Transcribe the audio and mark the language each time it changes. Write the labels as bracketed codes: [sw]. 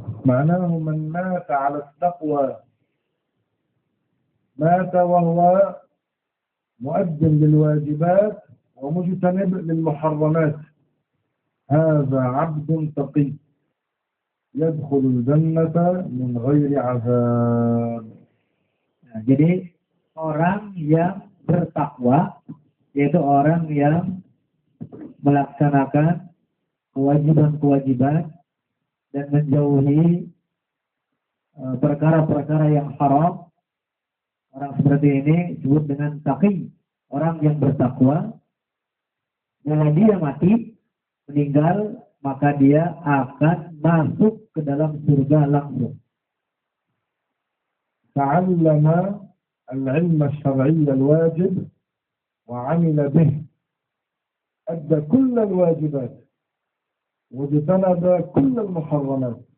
[ar] معناه من مات على التقوى مات وهو مؤدٍ للواجبات ومجتنب للمحرمات، هذا عبد تقي يدخل الجنة من غير عذاب. [id] Nah, jadi orang yang bertakwa yaitu orang yang melaksanakan kewajiban-kewajiban dan menjauhi perkara-perkara yang haram. Orang seperti ini disebut dengan taqi, orang yang bertakwa. Bila dia mati, meninggal, maka dia akan masuk ke dalam surga langsung. [ar] تعلم العلم الشرعي الواجب وعمل به، أدى كل الواجبات واجتنب كل المحرمات.